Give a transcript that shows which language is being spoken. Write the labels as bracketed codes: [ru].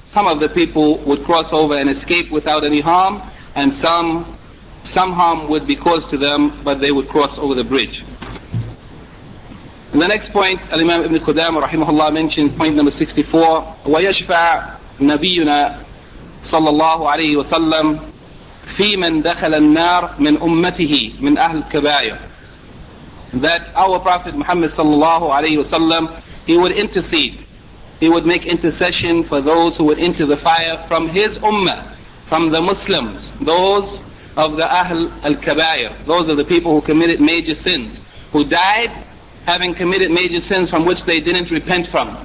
[en] Some of the people would cross over and escape without any harm, and some harm would be caused to them, but they would cross over the bridge. And the next point, Al-Imam Ibn Qudamah rahimahullah mentions point number 64, [ar] وَيَشْفَعْ نَبِيُّنَا صَلَّى اللَّهُ عَلَيْهِ وَسَلَّمْ فِي مَنْ دَخَلَ النَّارِ مِنْ أُمَّتِهِ مِنْ أَهْلِ الْكَبَائِرِ. [en] That our Prophet Muhammad sallallahu alayhi wa sallam, he would intercede. He would make intercession for those who would enter the fire from his ummah, from the Muslims, those of the Ahl al-Kabair, those are the people who committed major sins, who died having committed major sins from which they didn't repent from.